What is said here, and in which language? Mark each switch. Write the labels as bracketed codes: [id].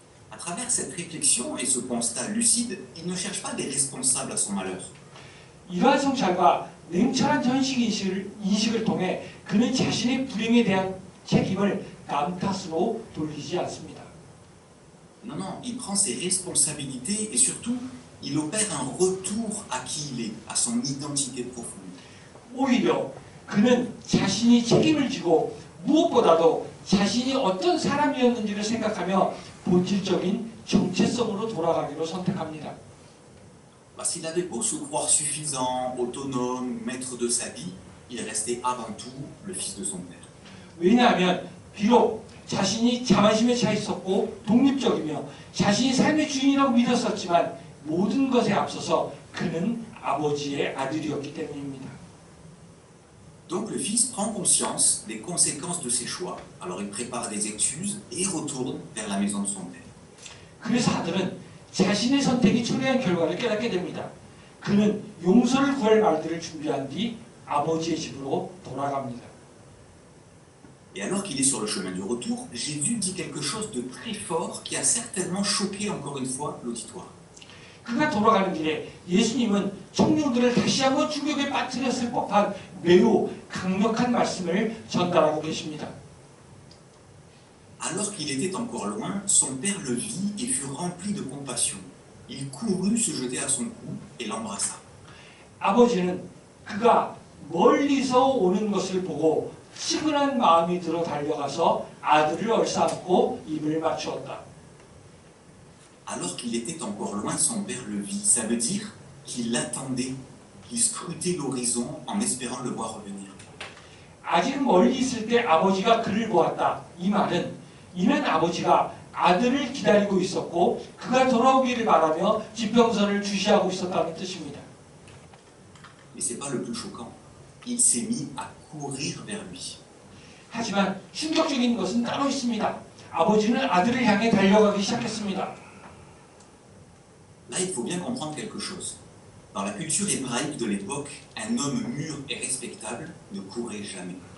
[fr] À travers cette réflexion et ce constat lucide, il ne cherche pas des responsables à son malheur. [ko] 이러한 성찰과 냉철한 현실인식을 통해 그는 자신의 불행에 대한 책임을 남 탓으로 돌리지 않습니다. [fr] Non, non, il prend ses responsabilités et surtout, il opère un retour à qui il est, à son identité profonde. [ko] 오히려 그는 자신이 책임을 지고 무엇보다도 자신이 어떤 사람이었는지를 생각하며 본질적인 정체성으로 돌아가기로 선택합니다. [fr] S'il avait beau se croire suffisant, autonome, maître de sa vie, il restait avant tout le fils de son père. [ko] 왜냐하면 비록 자신이 자만심에 차 있었고 독립적이며 자신이 삶의 주인이라고 믿었었지만 모든 것에 앞서서 그는 아버지의 아들이었기 때문입니다. [fr] Donc le fils prend conscience des conséquences de ses choix. Alors il prépare des excuses et retourne vers la maison de son père. [ko] 그래서 아들은 자신의 선택이 초래한 결과를 깨닫게 됩니다. 그는 용서를 구할 말들을 준비한 뒤 아버지의 집으로 돌아갑니다. [fr] Et alors qu'il est sur le chemin du retour, Jésus dit quelque chose de très fort qui a certainement choqué encore une fois l'auditoire. [ko] 그가 돌아가는 길에 예수님은 청중들을 다시 한번 충격에 빠뜨렸을 법한 매우 강력한 말씀을 전달하고 계십니다. [fr] Alors qu'il était encore loin, son père le vit et fut rempli de compassion. Il courut se jeter à son cou et l'embrassa. [ko] 아버지는 그가 멀리서 오는 것을 보고 치근한 마음이 들어 달려가서 아들을 얼싸안고 입을 맞추었다. [fr] Alors qu'il était encore loin, son père le vit. Ça veut dire qu'il l'attendait, qu'il scrutait l'horizon en espérant le voir revenir. [ko] 아직 멀리 있을 때 아버지가 그를 보았다. 이 말은 이는 아버지가 아들을 기다리고 있었고 그가 돌아오기를 바라며 지평선을 주시하고 있었다는 뜻입니다. [fr] Mais c'est pas le plus choquant. Il s'est mis à courir vers lui. [ko] 하지만 충격적인 것은 따로 있습니다. 아버지는 아들을 향해 달려가기 시작했습니다. [fr] Là, il faut bien comprendre quelque chose. Dans la culture hébraïque de l'époque, un homme mûr et respectable ne courait jamais.